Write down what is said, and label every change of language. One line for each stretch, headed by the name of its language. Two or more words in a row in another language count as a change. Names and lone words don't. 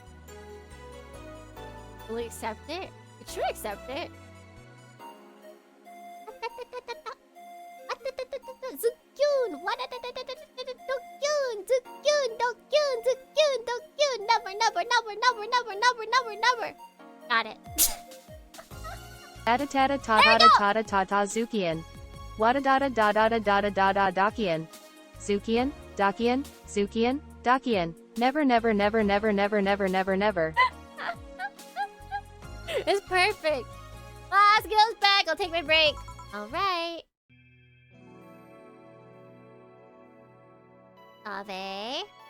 English: Will we accept it? It should accept it. Zukyun! Zukyun! Never! Got it. Tata tata tata tata tata Zukian. Wada dada da da da da da da da Dakian. Zukian, Dakian, Zukian, Dakian. Never. It's perfect. Last goes back. I'll take my break. All right. Ave.